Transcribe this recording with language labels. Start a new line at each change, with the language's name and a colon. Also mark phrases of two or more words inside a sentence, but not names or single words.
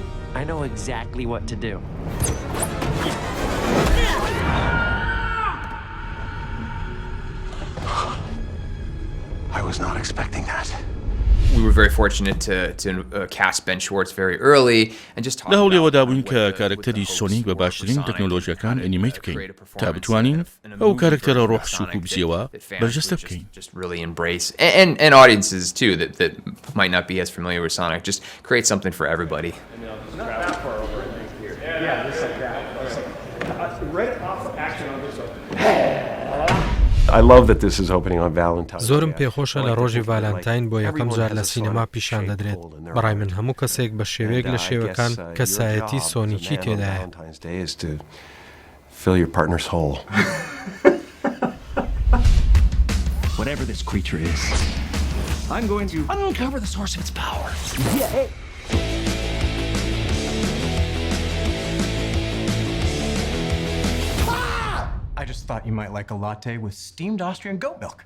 English: I know exactly what to do. I was not expecting that. We were very fortunate to cast Ben Schwartz very early and just talk
Central Kurdish: لە هەوڵێەوە
English: about
Central Kurdish: دابووین کە کارکتەری سۆنیک بە باشترین تەکنۆلۆژیەکان ئەنیمەیت بکەین تا بتوانین ئەو کارکتەرە ڕۆح سووک و بزیەوە بەرجەستە بکەین.
English: just really embrace and audiences too that might not be as familiar with Sonic, just create something for everybody. I love that this is opening on Valentine's Day.
Central Kurdish: زۆرم پێخۆشە لە ڕۆژی ڤالەنتاین بۆ یەکەم جار لە سینەما پیشان دەدرێت. بەڕای من هەموو کەسێک بە شێوەیەک لە شێوەکان کەسایەتی سۆنیکی تێدایە.
English: Valentine's Day is to fill your partner's hole. Whatever this creature is, I'm going to uncover the source of its power. I just thought you might like a latte with steamed Austrian goat milk.